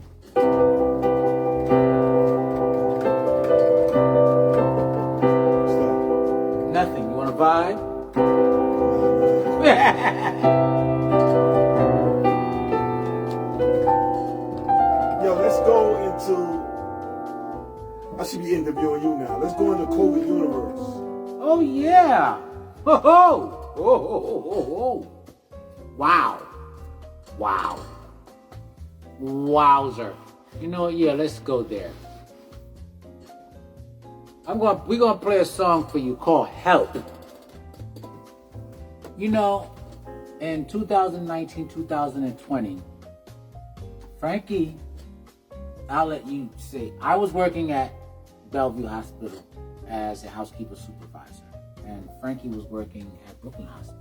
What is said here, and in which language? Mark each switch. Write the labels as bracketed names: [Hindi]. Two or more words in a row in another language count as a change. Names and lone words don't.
[English] Nothing. You want to vibe? Yo, let's go into. I should be interviewing you now. Let's go into COVID universe. Oh yeah! Ho ho! Ho ho ho ho ho! Wow! Wow! Wowzer! You know what? Yeah, let's go there. We're gonna play a song for you called "Help." You know, in 2019, 2020, Frankie, I'll let you say, I was working at Bellevue Hospital as a housekeeper supervisor, and Frankie was working at Brooklyn Hospital.